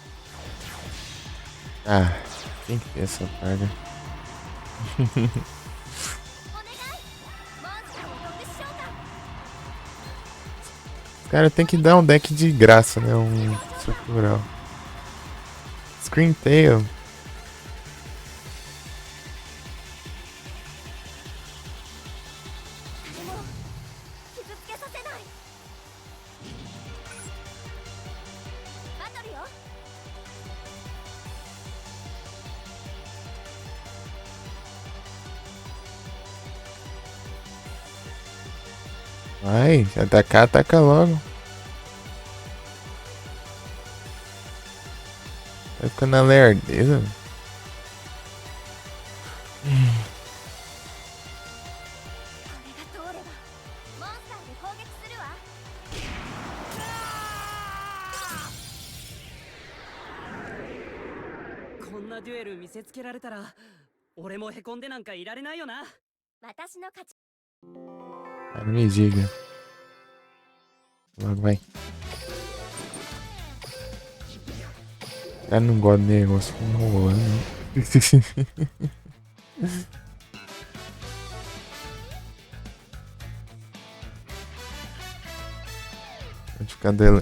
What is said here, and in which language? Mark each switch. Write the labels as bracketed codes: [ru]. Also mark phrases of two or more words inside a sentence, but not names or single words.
[pt] Ah, tem que ter essa praga. [ja] お願いモンスターの特殊召喚 [pt] Os caras tem que dar um deck de graça, né? Um estrutural. Screen Tail. [ja] 誰も傷つけさせないバトルよ [pt] Vai, se atacar, ataca logo. Vai ficando na lerdeza. [ja] これが通ればモンスターで攻撃するわこんなデュエル見せつけられたら俺もへこんでなんかいられないよな。私の勝ち [pt] Ah, não me diga. Logo, vai. Eu não gosto de negócio com rolando, não. Vou ficar dele.